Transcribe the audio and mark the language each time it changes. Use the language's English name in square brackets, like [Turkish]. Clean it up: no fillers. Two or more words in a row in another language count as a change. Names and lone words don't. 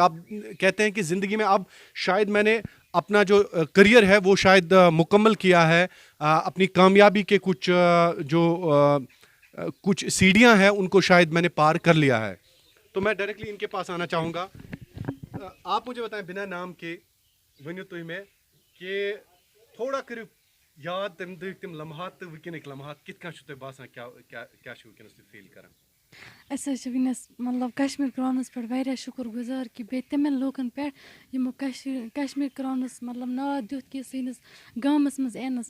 [Urdu] آپ کہتے ہیں کہ زندگی میں اب شاید میں نے اپنا جو کریئر ہے وہ شاید مکمل کیا ہے, اپنی کامیابی کے کچھ سیڑھیاں ہیں ان کو شاید میں نے پار کر لیا ہے. تو میں ڈائریکٹلی ان کے پاس آنا چاہوں گا. آپ مجھے بتائیں بنا نام کے [Kashmiri] ونیو تُہۍ میں کہ تھوڑا کٔرِو یاد تم لمحات تو ونکینٕکۍ لمحات کِتھ کٔنۍ چھُ تۄہہِ باسان کیٛاہ چھُ ونکیٚنس تُہۍ فیٖل کران؟ أسۍ حظ چھِ وٕنِس مطلب کشمیٖر کرٛاونَس پٮ۪ٹھ واریاہ شُکُر گُزار کہِ بیٚیہِ تِمن لوٗکَن پٮ۪ٹھ یِمو کشمیٖر کرٛاونَس مطلب ناد دیُت کہِ سٲنِس گامَس منٛز یِنَس.